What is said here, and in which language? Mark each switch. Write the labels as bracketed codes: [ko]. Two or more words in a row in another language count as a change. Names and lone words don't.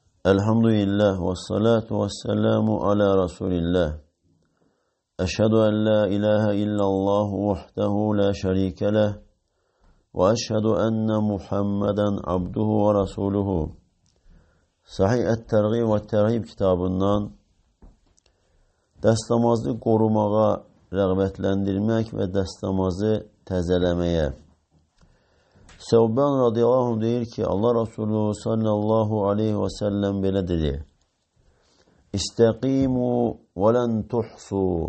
[ar] الحمد لله والصلاة والسلام على رسول الله. أشهد أن لا إله إلا الله وحده لا شريك له وأشهد أن محمدا عبده ورسوله. [az] Sahih et-Tergib ve Terhib kitabından dəstəmazı qorumağa rəğbətləndirmək və dəstəmazı təzələməyə. Sevban [ar] رضي الله عنه [az] deyir ki, Allah Resulü [ar] صلى الله عليه وسلم [az] belə dedi: [ar] استقيموا ولن تحصوا.